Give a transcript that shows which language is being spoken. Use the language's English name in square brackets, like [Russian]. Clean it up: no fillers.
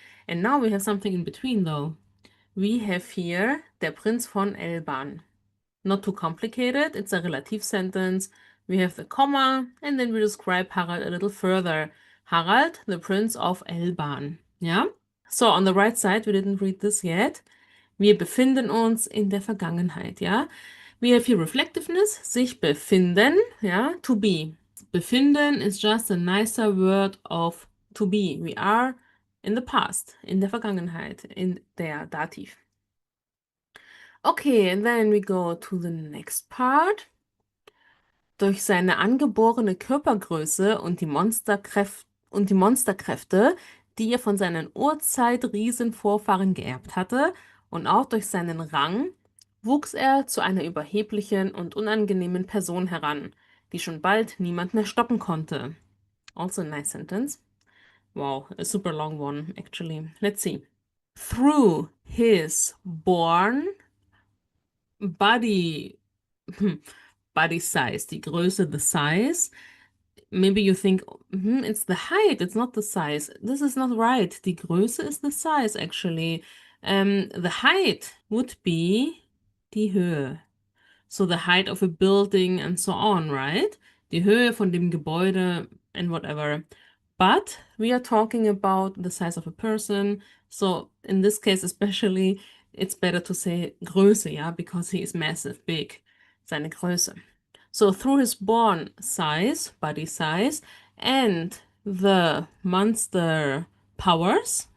[English] And now we have something in between though. We have here der Prinz von Elban. Not too complicated, it's a relative sentence. We have the comma, and then we describe Harald a little further. Harald, the Prince of Elban. Yeah? So on the right side, we didn't read this yet. [German] Wir befinden uns in der Vergangenheit, ja? [English] We have here reflectiveness, sich befinden, ja? To be. Befinden is just a nicer word of to be. We are in the past, [German] in der Vergangenheit, in der Dativ. [English] Okay, and then we go to the next part. [German] Durch seine angeborene Körpergröße und die Monsterkräfte, die er von seinen Urzeit-Riesenvorfahren geerbt hatte, und auch durch seinen Rang, wuchs er zu einer überheblichen und unangenehmen Person heran, die schon bald niemand mehr stoppen konnte. [English] Also a nice sentence. Wow, a super long one, actually. Let's see. Through his born body size, die Größe, the size. Maybe you think, it's the height, it's not the size. This is not right. Die Größe is the size, actually. The height would be die Höhe. So the height of a building and so on, right? [German] Die Höhe von dem Gebäude [English] and whatever. But we are talking about the size of a person. So in this case, especially, it's better to say Größe, yeah, because he is massive, big. Seine Größe. So through his born size, body size, and the monster powers.